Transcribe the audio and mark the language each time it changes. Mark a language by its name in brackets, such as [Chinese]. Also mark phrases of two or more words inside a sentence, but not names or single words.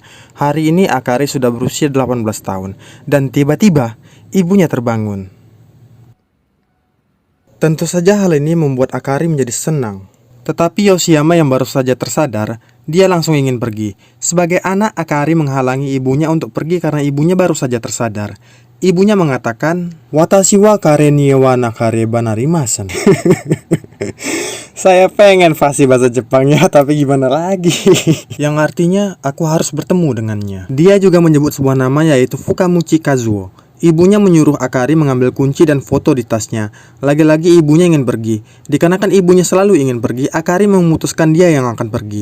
[Indonesian] Hari ini Akari sudah berusia 18 tahun, dan tiba-tiba ibunya terbangun. Tentu saja hal ini membuat Akari menjadi senang. Tetapi Yoshiyama yang baru saja tersadar, dia langsung ingin pergi. Sebagai anak, Akari menghalangi ibunya untuk pergi karena ibunya baru saja tersadar. Ibunya mengatakan, [Japanese] "私は彼にはなかればなりません." [Indonesian] Saya pengen fasih bahasa Jepangnya, tapi gimana lagi? Yang artinya, aku harus bertemu dengannya. Dia juga menyebut sebuah nama yaitu Fukamuchi Kazuo. Ibunya menyuruh Akari mengambil kunci dan foto di tasnya. Lagi-lagi ibunya ingin pergi. Dikarenakan ibunya selalu ingin pergi, Akari memutuskan dia yang akan pergi.